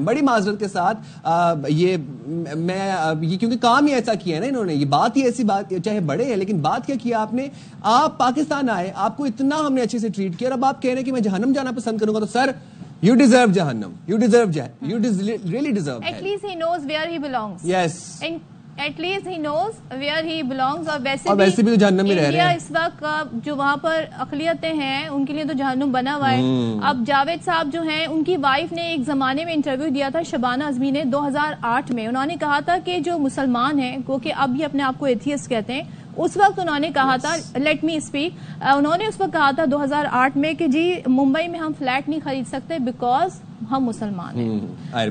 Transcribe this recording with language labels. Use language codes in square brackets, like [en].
[ur] بڑی معذرت کے ساتھ یہ کیونکہ کام ہی ایسا کیا ہے نا انہوں نے, یہ بات ہی ایسی بات, چاہے بڑے ہیں لیکن بات کیا کیا آپ نے, آپ پاکستان آئے, آپ کو اتنا ہم نے اچھے سے ٹریٹ کیا, اور اب آپ کہہ رہے ہیں کہ میں جہنم جانا پسند کروں گا. تو سر, [en] you deserve Jahannam. You really deserve At least he knows where he belongs. Yes. And at least he knows where he belongs. [ur] اور ویسے بھی تو جہنم میں رہ رہے ہیں. اس وقت جو وہاں پر اقلیتیں ہیں ان کے لیے تو جہنم بنا ہوا ہے. اب جاوید صاحب جو ہیں, ان کی وائف نے ایک زمانے میں انٹرویو دیا تھا, شبانہ اعظمی نے, 2008 میں. انہوں نے کہا تھا کہ جو مسلمان ہیں, کہ اب یہ اپنے آپ کو ایتھیسٹ کہتے ہیں, اس وقت انہوں نے کہا تھا, [en] let me speak, [ur] انہوں نے اس وقت کہا تھا 2008 میں کہ جی ممبئی میں ہم فلیٹ نہیں خرید سکتے بیکاز ہم مسلمان ہیں.